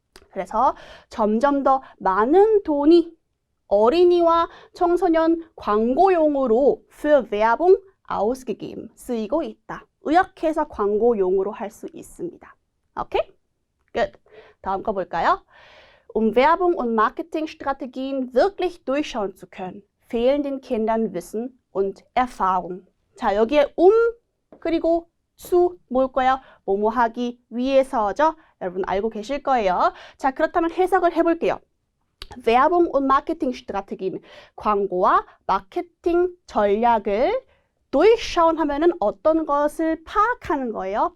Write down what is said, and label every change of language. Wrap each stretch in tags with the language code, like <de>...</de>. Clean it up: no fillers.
<ko>그래서 점점 더 많은 돈이 어린이와 청소년 광고용으로</ko> <de>für Werbung ausgegeben</de> <ko>쓰이고 있다. 의역해서 광고용으로 할 수 있습니다. 오케이? 끝. 다음 거 볼까요?</ko> <de>Werbung und Marketingstrategien wirklich durchschauen zu können, fehlen den Kindern Wissen und Erfahrung.</de> <ko>자, 여기에 그리고 zu 뭘까요? 뭐뭐 하기 위해서죠? 여러분 알고 계실 거예요. 자, 그렇다면 해석을 해볼게요.</ko> <de>Werbung und Marketingstrategien,</de> <ko>광고와 마케팅 전략을 durchschauen 하면은 어떤 것을 파악하는 거예요.</ko>